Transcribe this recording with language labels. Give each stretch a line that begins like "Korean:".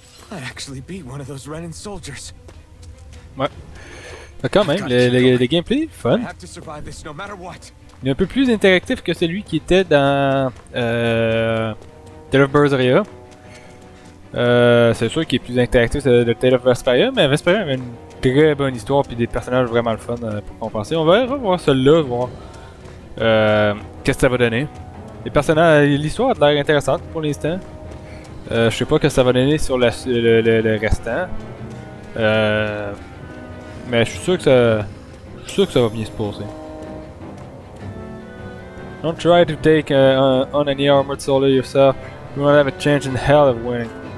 English: I actually beat one of those Renin soldiers.
French: Ouais. Mais quand même, le gameplay, fun.
English: I have to survive this no matter what.
French: Il est un peu plus interactif que celui qui était dans Tale of Berseria. C'est sûr qu'il est plus interactif de Tale of Vesperia, mais Vesperia avait une très bonne histoire et des personnages vraiment le fun pour compenser. On va revoir celui-là, voir qu'est-ce que ça va donner. Les personnages, l'histoire a l'air intéressante pour l'instant. Je sais pas ce que ça va donner sur le restant. Mais je suis sûr que ça va bien se passer.
English: Don't try to take on any armored soldier yourself. You won't have a chance in hell of winning.